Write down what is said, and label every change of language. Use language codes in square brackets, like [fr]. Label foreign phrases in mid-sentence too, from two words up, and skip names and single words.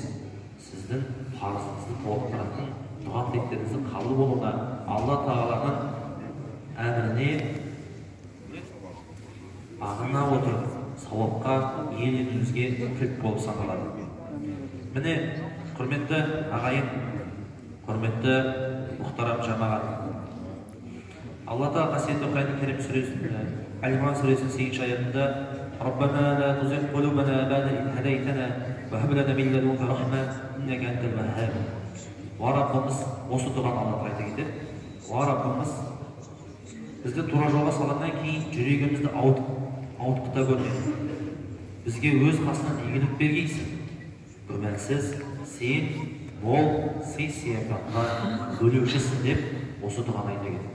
[kk] Сіздің парызыңызды толықтыратын, дұға тілектеріңіздің қабыл болуына, Алла тағаланың әміріне ағына отырып, сауапқа иеленуімізге кілт болып саналады. Міне, құрметті ағайын, құрметті мұхтарам жамағат. Алла тағала қасиетті Құран Кәрім сүресінде, Әл-Имран сүресінің 8-ші аятында [ar] ربنا لا تزغ قلوبنا بعد إذ هديتنا وهب لنا من لدنك رحمة إنك أنت الوهاب. [kk] Уа Раббымыз, осы дұғаны Алла айтып кетеді. Уа Раббымыз, бізді тура жолға салғаннан кейін жүрегімізді ауытқыта көрме. Бізге өз қасынан игілік бергейсің. Көмәлсіз, сен мол сый сияпатқа бөлеушісің деп осы дұғаны айта кетеді.